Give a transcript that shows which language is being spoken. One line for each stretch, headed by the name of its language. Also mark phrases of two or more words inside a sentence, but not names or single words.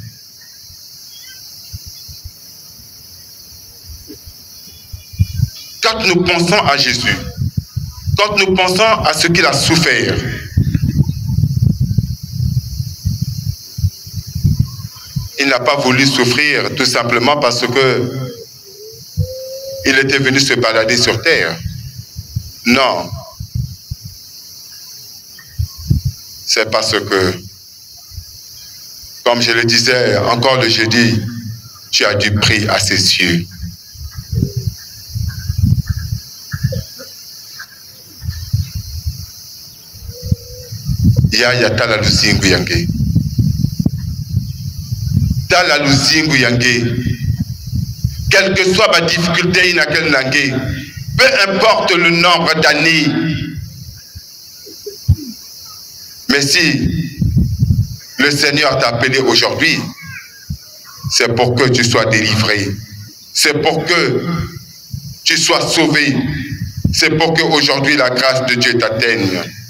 French: Quand nous pensons à Jésus, quand nous pensons à ce qu'il a souffert, il n'a pas voulu souffrir tout simplement parce que il était venu se balader sur terre. Non. C'est parce que, comme je le disais encore le jeudi, tu as du prix à ses yeux.
Kongo: Ya tala luzingu yange. Tala luzingu yange.
French: Quelle que soit ma difficulté, peu importe le nombre d'années, mais si le Seigneur t'a appelé aujourd'hui, c'est pour que tu sois délivré, c'est pour que tu sois sauvé, c'est pour que aujourd'hui la grâce de Dieu t'atteigne.